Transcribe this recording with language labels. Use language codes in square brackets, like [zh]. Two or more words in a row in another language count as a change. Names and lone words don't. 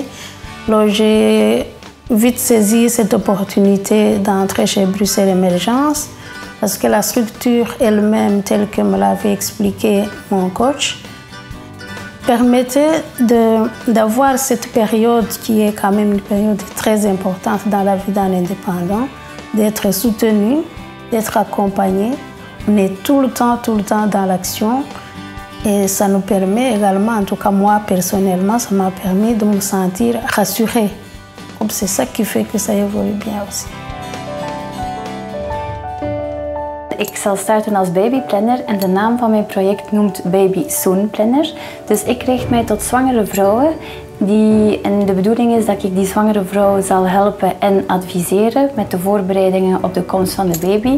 [fr] Alors j'ai vite saisi cette opportunité d'entrer chez Bruxelles Émergence parce que la structure elle-même, telle que me l'avait expliqué mon coach, permettait d'avoir cette période qui est quand même une période très importante dans la vie d'un indépendant, d'être soutenu, d'être accompagné. On est tout le temps dans l'action et ça nous permet également, en tout cas moi personnellement, ça m'a permis de me sentir rassurée. C'est ça qui fait que ça évolue bien aussi. [nl] Ik zal starten als babyplanner en de naam van mijn project noemt Baby Soon Planner. Dus ik richt mij tot zwangere vrouwen en de bedoeling is dat ik die zwangere vrouwen zal helpen en adviseren met de voorbereidingen op de komst van de baby.